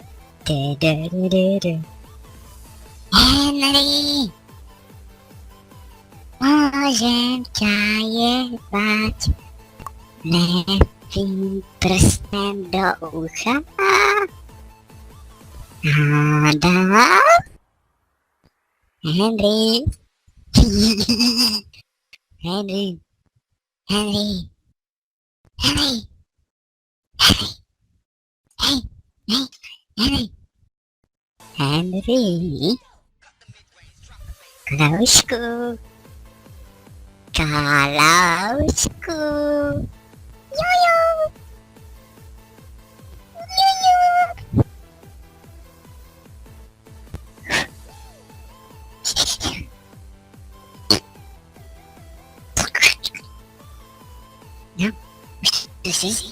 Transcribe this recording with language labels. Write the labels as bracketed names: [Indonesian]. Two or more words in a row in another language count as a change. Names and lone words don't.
[Slovak] Henry, môžem ťa jebať levým prstem do ucha. [Czech] Hádá? Henry. Henry. Henry. Henry. Henry. Hey. Hey. Henry. Henry. Kroužku. Kaloučku. Jojo. Jojo. No, už to jsi?